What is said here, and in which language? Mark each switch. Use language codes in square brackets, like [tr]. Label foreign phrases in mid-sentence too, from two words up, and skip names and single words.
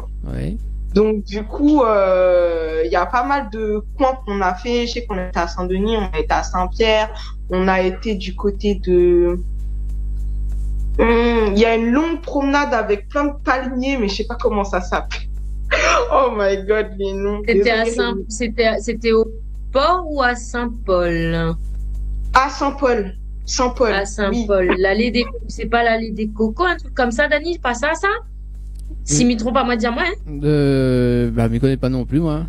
[fr] Oui. Donc, du coup, il y a pas mal de coins qu'on a fait. Je sais qu'on était à Saint-Denis, on a été à Saint-Pierre, on a été du côté de... Il y a une longue promenade avec plein de palmiers, mais je sais pas comment ça s'appelle. [en] Oh my god, [fr] les noms. C'était au port ou à Saint-Paul? À Saint-Paul. Saint-Paul. À Saint-Paul. Oui. C'est pas l'allée des cocos, un truc comme ça, Dani? Pas ça? Si m'y trompe pas, moi, dis-moi, hein. Je m'y connais pas non plus, moi.